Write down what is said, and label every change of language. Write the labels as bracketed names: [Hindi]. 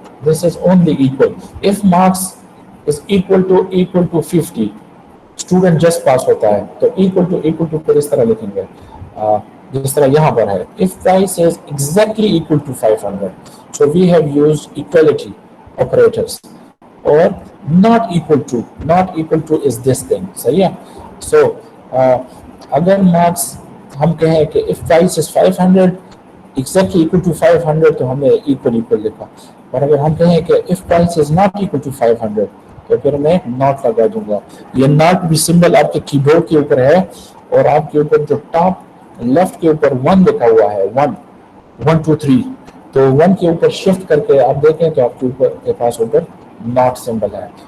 [English] This is only equal. If marks is equal to 50, [Hindi] student just पास होता है तो equal to फिर इस तरह लिखेंगे जिस तरह यहाँ पर है. [English] If price is exactly equal to 500, so we have used equality operators. और not equal to is this thing, सही है. [Hindi] So अगर मार्क्स हम कहें कि [English] if price is 500 exactly equal to 500 [Hindi] तो हमने equal लिखा. और अगर हम कहें कि if price is not equal to 500 तो फिर मैं not लगा दूंगा. ये not भी सिंबल आपके कीबोर्ड के ऊपर है और आपके ऊपर जो टॉप लेफ्ट के ऊपर 1 लिखा हुआ है, 1 2 3, तो 1 के ऊपर शिफ्ट करके आप देखें तो आपके ऊपर के पास ऊपर not सिंबल है.